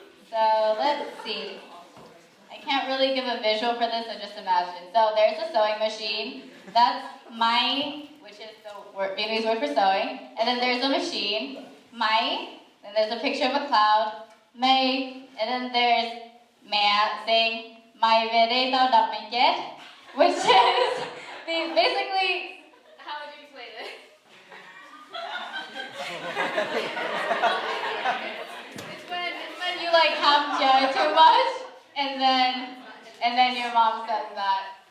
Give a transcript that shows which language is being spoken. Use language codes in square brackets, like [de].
[en] So let's see. I can't really give a visual for this, so just imagine. So there's a sewing machine. That's my, which is the Vietnamese word for sewing. And then there's a machine, my. Then there's a picture of a cloud, May. And then there's [vi] mẹ [en] saying, [vi] mày về đây tao đập mày chết. [en] Which is basically, how would you explain it? It's when you like have joy too much, and then your mom says that.